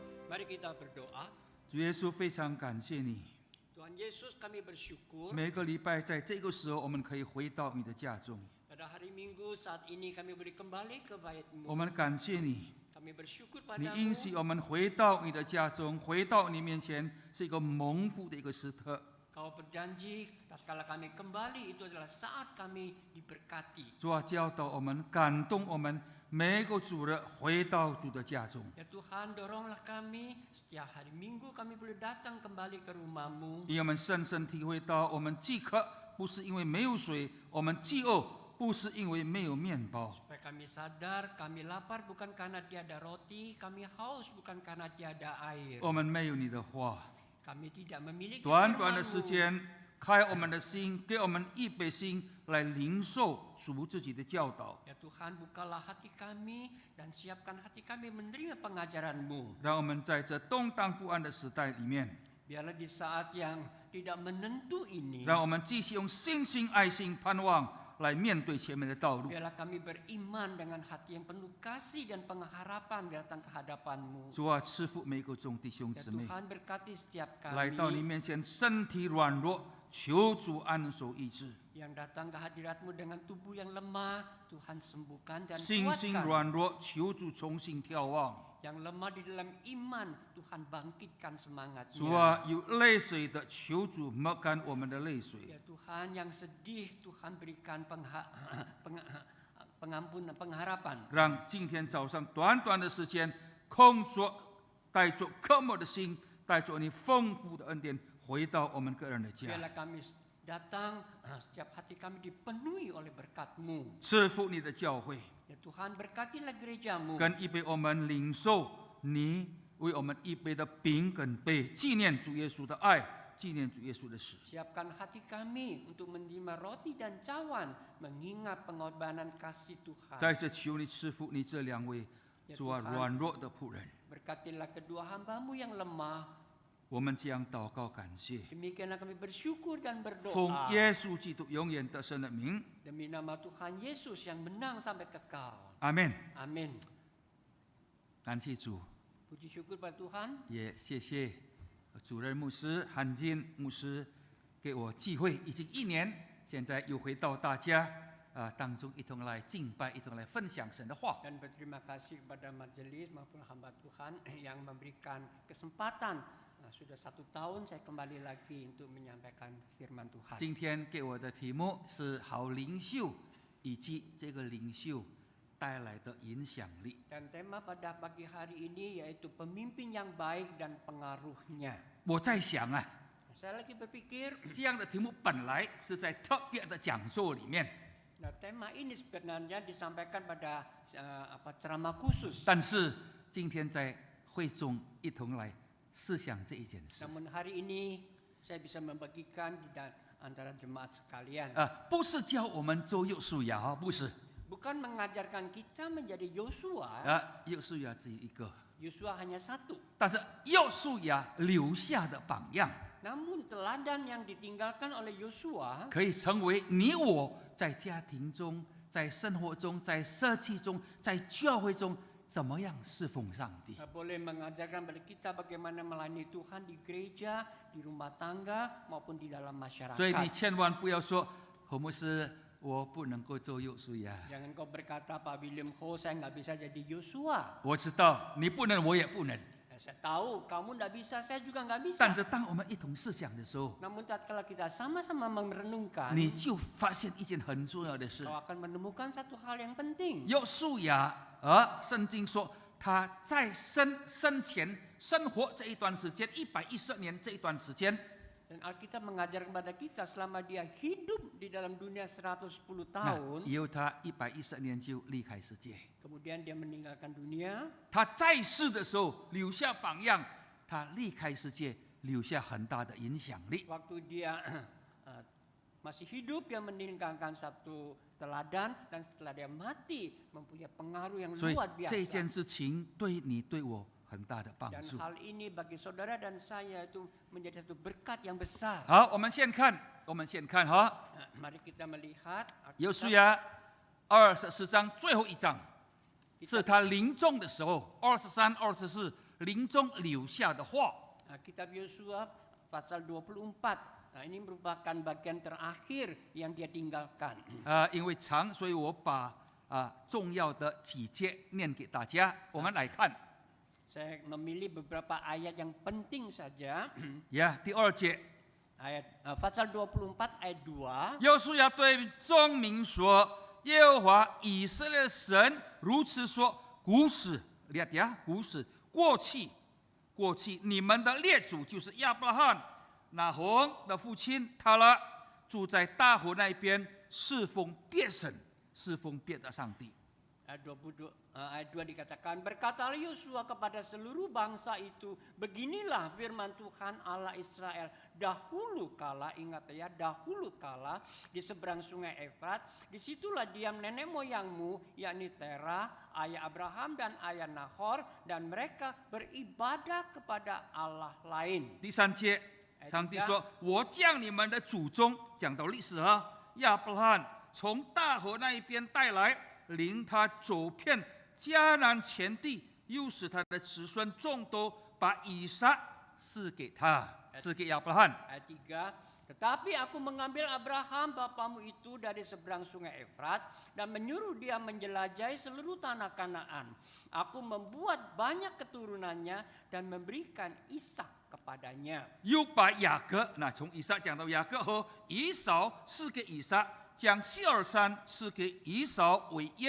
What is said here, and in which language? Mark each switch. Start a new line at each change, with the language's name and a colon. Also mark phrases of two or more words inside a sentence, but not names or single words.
Indonesian: Mari kita berdoa.
Chinese: 主耶稣，非常感谢你，
Indonesian: Tuhan Yesus, kami bersyukur
Chinese: 每个礼拜在这个时候，我们可以回到你的家中。
Indonesian: pada hari Minggu saat ini kami boleh kembali ke
Chinese: 我
Indonesian: bait-Mu.
Chinese: 们感谢你，
Indonesian: Kami bersyukur
Chinese: 你
Indonesian: padamu.
Chinese: 应许我们回到你的家中，回到你面前，是一个蒙福的一个时刻。
Indonesian: Kau berjanji, tatkala kami kembali itu adalah saat kami diberkati.
Chinese: 主啊，教导我们，感动我们，每个主日回到主的家中，
Indonesian: Ya Tuhan, doronglah kami setiap hari Minggu kami boleh datang kembali ke rumah-Mu.
Chinese: 因为我们深深体会到，我们饥渴不是因为没有水，我们饥饿不是因为没有面包。
Indonesian: Supaya kami sadar, kami lapar bukan karena tiada roti, kami haus bukan karena tiada air.
Chinese: 我们没有你的话，
Indonesian: Kami tidak memiliki
Chinese: 短短的时
Indonesian: firman-Mu.
Chinese: 间，开我们的心，给我们预备心来领受主自己的教导，
Indonesian: Ya Tuhan, bukalah hati kami dan siapkan hati kami menerima pengajaran-Mu.
Chinese: 让我们在这动荡不安的时代里面，
Indonesian: Biarlah di saat yang tidak menentu ini,
Chinese: 让我们继续用信心、爱心、盼望来面对前面的道路。
Indonesian: biarlah kami beriman dengan hati yang penuh kasih dan pengharapan datang ke hadapan-Mu.
Chinese: 主啊，赐福每个众弟兄
Indonesian: Ya
Chinese: 姊妹，
Indonesian: Tuhan, berkati setiap
Chinese: 来到你
Indonesian: kami
Chinese: 面前，身体软弱，求主安守医治；
Indonesian: yang datang ke hadirat-Mu dengan tubuh yang lemah, Tuhan sembuhkan dan
Chinese: 心心
Indonesian: kuatkan.
Chinese: 软弱，求主重新眺望。
Indonesian: Yang lemah di dalam iman, Tuhan bangkitkan
Chinese: 主
Indonesian: semangatnya.
Chinese: 啊，有泪水的，求主抹干我们的泪水。
Indonesian: Ya Tuhan, yang sedih, Tuhan berikan pengampunan, pengharapan.
Chinese: 让今天早上短短的时间，空着带着渴慕的心，带着你丰富的恩典，回到我们个人的家，
Indonesian: Biarlah kami datang, setiap hati kami dipenuhi oleh berkat-Mu.
Chinese: 赐福你的教会，
Indonesian: Ya Tuhan, berkatilah gereja-Mu.
Chinese: 跟预备我们领受你为我们预备的饼跟杯，纪念主耶稣的爱，纪念主耶稣的死。
Indonesian: Siapkan hati kami untuk menerima roti dan cawan, mengingat pengorbanan kasih Tuhan.
Chinese: 再次求你赐福你这两位
Indonesian: Ya
Chinese: 主啊
Indonesian: Tuhan,
Chinese: 软弱的仆人，
Indonesian: berkatilah kedua hamba-Mu yang lemah.
Chinese: 我们这样祷告感谢，
Indonesian: Demikianlah kami bersyukur dan
Chinese: 奉
Indonesian: berdoa.
Chinese: 耶稣基督永远得胜的名，
Indonesian: Demi nama Tuhan Yesus yang menang sampai kekal.
Chinese: 阿门。
Indonesian: Amin.
Chinese: 感谢主。
Indonesian: Puji syukur pada Tuhan.
Chinese: 也谢谢主任牧师韩金牧师给我机会，已经1年，现在又回到大家当中一同来敬拜，一同来分享神的话。
Indonesian: Dan berterima kasih kepada majelis maupun hamba Tuhan yang memberikan kesempatan. Sudah 1 tahun saya kembali lagi untuk menyampaikan firman Tuhan.
Chinese: 今天给我的题目是好领袖以及这个领袖带来的影响力。
Indonesian: Dan tema pada pagi hari ini yaitu pemimpin yang baik dan pengaruhnya.
Chinese: 我在想啊，
Indonesian: Saya lagi berpikir,
Chinese: 这样的题目本来是在特别的讲座里面，
Indonesian: nah tema ini sebenarnya disampaikan pada ceramah khusus.
Chinese: 但是今天在会中一同来思想这一件事。
Indonesian: Namun hari ini saya bisa membagikan di antara jemaat sekalian.
Chinese: 不是教我们做幼树芽，不是。
Indonesian: Bukan mengajarkan kita menjadi Yosua.
Chinese: 幼树芽只有一个，
Indonesian: Yosua hanya satu.
Chinese: 但是幼树芽留下的榜样，
Indonesian: Namun teladan yang ditinggalkan oleh Yosua
Chinese: 可以成为你我在家庭中、在生活中、在社区中、在教会中怎么样侍奉上帝。
Indonesian: boleh mengajarkan pada kita bagaimana melayani Tuhan di gereja, di rumah tangga maupun di dalam
Chinese: 所以你
Indonesian: masyarakat.
Chinese: 千万不要说何牧师，我不能够做幼树芽。
Indonesian: Jangan kau berkata, Pak William Ho, saya nggak bisa jadi Yosua.
Chinese: 我知道你不能，我也不能。
Indonesian: Saya tahu kamu nggak bisa, saya juga nggak bisa.
Chinese: 但是当我们一同思想的时候，
Indonesian: Namun tatkala kita sama-sama merenungkan,
Chinese: 你就发现一件很重要的事。
Indonesian: kau akan menemukan satu hal yang penting.
Chinese: 幼树芽，圣经说他在生前生活这一段时间，110年这一段时间，
Indonesian: Dan Alkitab mengajar kepada kita selama dia hidup di dalam dunia 110
Chinese: 那
Indonesian: tahun,
Chinese: 以后他110年就离开世界。
Indonesian: kemudian dia meninggalkan dunia.
Chinese: 他在世的时候留下榜样，他离开世界留下很大的影响力。
Indonesian: Waktu dia masih hidup, dia meninggalkan satu teladan, dan setelah dia mati mempunyai pengaruh yang
Chinese: 所以
Indonesian: luar
Chinese: 这件
Indonesian: biasa.
Chinese: 事情对你对我很大的帮
Indonesian: Dan
Chinese: 助。
Indonesian: hal ini bagi saudara dan saya itu menjadi satu berkat yang besar.
Chinese: 好，我们先看哈，
Indonesian: Mari kita melihat
Chinese: 有书亚24章最后一章，是他临终的时候，23、24 临终留下的话。
Indonesian: Kitab Yosua pasal 24. Ini merupakan bagian terakhir yang dia tinggalkan.
Chinese: 因为长，所以我把重要的几节念给大家。我们来看，
Indonesian: Saya memilih beberapa ayat yang penting saja.
Chinese: 第2节，
Indonesian: Pasal 24 ayat 2.
Chinese: 约书亚对众民说：“耶和华以色列神如此说：古时，
Indonesian: lihat ya，
Chinese: 古时过去，你们的列祖就是亚伯拉罕、拿红的父亲他拉，住在大河那边，侍奉别神，侍奉别的上帝。”
Indonesian: Ayat 2 dikatakan, berkatalah Yosua kepada seluruh bangsa itu, beginilah firman Tuhan Allah Israel. Dahulu kala, ingat ya, dahulu kala di seberang sungai Efrat, disitulah diam nenek moyangmu, yakni Terah, ayah Abraham dan ayah Nahor, dan mereka beribadah kepada Allah lain.
Chinese: 第3节，上帝说：“我将你们的祖宗，讲到历史亚伯拉罕从大河那一边带来，领他走遍迦南全地，又使他的子孙众多，把以撒赐给他，赐给亚伯拉罕。”
Indonesian: Ayat 3, tetapi aku mengambil Abraham bapamu itu dari seberang sungai Efrat dan menyuruh dia menjelajahi seluruh tanah Kanaan. Aku membuat banyak keturunannya dan memberikan Ishak kepadanya.
Chinese: 又把雅各，从以撒讲到雅各和以扫赐给以撒，将西尔山赐给以扫为业。